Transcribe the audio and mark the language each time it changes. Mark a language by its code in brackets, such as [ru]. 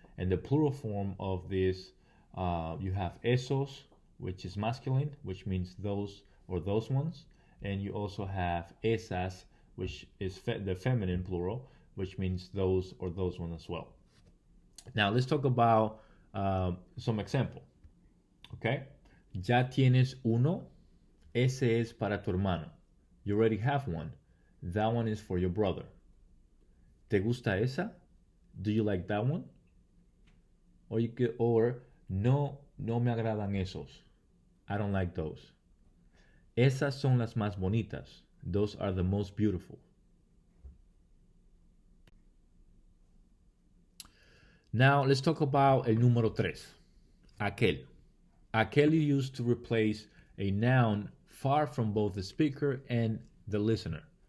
[en] And the plural form of this, you have esos, which is masculine, which means those or those ones. And you also have esas, which is the feminine plural, which means those or those ones as well. Now let's talk about some example. Okay? [es] Ya tienes uno, ese es para tu hermano. [en] You already have one. That one is for your brother. [es] ¿Te gusta esa? [en] Do you like that one? Or [es] no me agradan esos. [en] I don't like those. [es] Esas son las más bonitas. [en] Those are the most beautiful. Now let's talk about [es] el número tres. [en] Aquel. Aquel is used to replace a noun far from both the speaker and the listener.